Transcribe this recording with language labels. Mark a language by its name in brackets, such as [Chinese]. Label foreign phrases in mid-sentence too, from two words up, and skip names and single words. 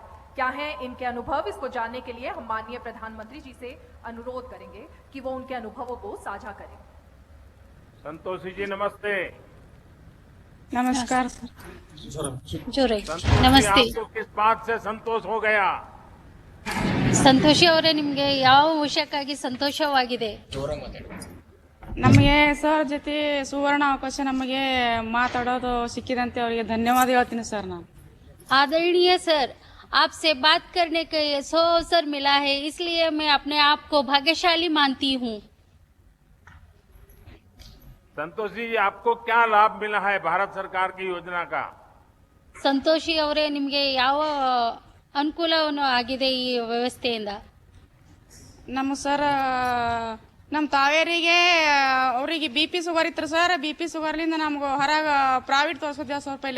[Hindi] क्या है इनके अनुभव, इसको जानने के लिए हम माननीय प्रधानमंत्री जी से अनुरोध करेंगे कि वो उनके अनुभवों को साझा करें। संतोषी जी नमस्ते। नमस्कार सर। [Kannada] ಜೋರಾಗಿ [Hindi] संतोषी, [Kannada] ನಮಸ್ತೆ। [Hindi] आपको किस बात से संतोष हो गया? [Kannada] ಸಂತೋಷಿ ಅವರೇ, ನಿಮಗೆ ಯಾವ ವಿಷಯಕ್ಕಾಗಿ ಸಂತೋಷವಾಗಿದೆ? ನಮಗೆ ಸರ್ ಜೊತೆ ಸುವರ್ಣ ಅವಕಾಶ ನಮಗೆ ಮಾತಾಡೋದು ಸಿಕ್ಕಿದಂತೆ ಅವರಿಗೆ ಧನ್ಯವಾದ ಹೇಳ್ತೀನಿ ಸರ್ ನಾನು। [Hindi] आदरणीय सर, आपसे बात करने का ये अवसर मिला है, इसलिए मैं अपने आप को भाग्यशाली मानती हूँ। संतोषी जी, आपको क्या लाभ मिला है भारत सरकार की योजना का? [Kannada] ಸಂತೋಷಿ ಅವರೇ, ನಿಮಗೆ ಯಾವ ಅನುಕೂಲವನ್ನು ಆಗಿದೆ ಈ ವ್ಯವಸ್ಥೆಯಿಂದ? ನಮ್ಮ ಸರ್ ನಮ್ಮ ತಾವೇರಿಗೆ ಅವರಿಗೆ BP ಶುಗರ್ ಇತ್ತು ಸರ್। BP ಶುಗರ್ಲಿಂದ ನಮ್ಗೆ ಹೊರಗೆ ಪ್ರೈವೇಟ್ ತೋರಿಸಿದ್ದೇವೆ ಸರ್ ಪೈಲೆ।